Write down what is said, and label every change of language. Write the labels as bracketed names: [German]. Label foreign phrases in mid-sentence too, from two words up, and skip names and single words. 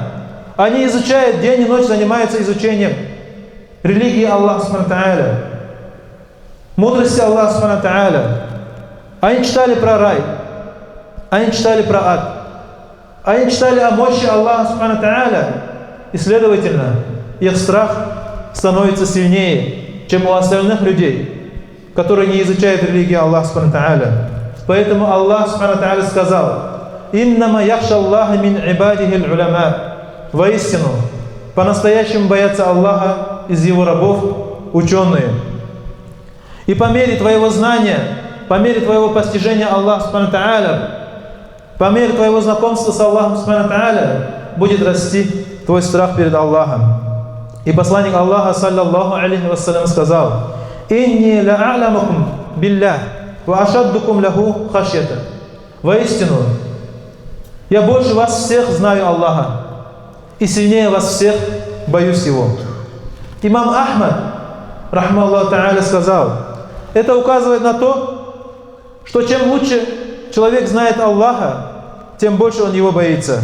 [Russian] Они изучают день и ночь, занимаются изучением религии Аллаха [Arabic] سبحانه وتعالى, [Russian] мудрости Аллаха [Arabic] سبحانه وتعالى. [Russian] Они читали про рай, они читали про ад, они читали о мощи Аллаха [Arabic] سبحانه وتعالى, [Russian] и, следовательно, их страх становится сильнее, чем у остальных людей, которые не изучают религию Аллаха [Arabic] سبحانه وتعالى. Поэтому Аллах سبحانه وتعالى قال إنما يخشى الله من عباده العلماء». [Russian] Воистину, по-настоящему боятся Аллаха из Его рабов ученые. И по мере твоего знания, по мере твоего постижения Аллаха [Arabic] سبحانه وتعالى, [Russian] по мере твоего знакомства с Аллахом [Arabic] سبحانه وتعالى, [Russian] будет расти твой страх перед Аллахом. И посланник Аллаха, [Arabic] صلى الله عليه وسلم قال إني لأعلمكم بالله وأشدكم له خشية». [Russian] Воистину, я больше вас всех знаю Аллаха, и сильнее вас всех боюсь Его. Имам Ахмад, [Arabic] رحمه الله تعالى, [Russian] сказал: это указывает на то, что чем лучше человек знает Аллаха, тем больше он Его боится.